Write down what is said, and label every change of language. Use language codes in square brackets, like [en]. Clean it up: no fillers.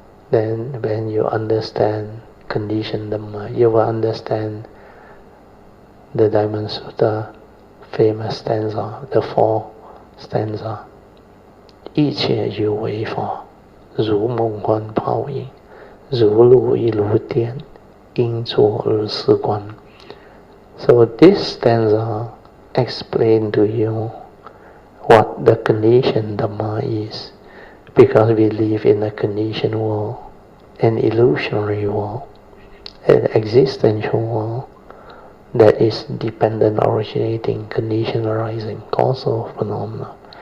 [en] Then when you understand conditioned Dhamma, you will understand the Diamond Sutta famous stanza, the four stanza. [zh] 一切有为法，如梦幻泡影，如露亦如电，应作如是观. [en] So this stanza explain to you what the conditioned Dhamma is, because we live in a conditioned world, an illusionary world, an existential world that is dependent, originating, condition arising, causal phenomena.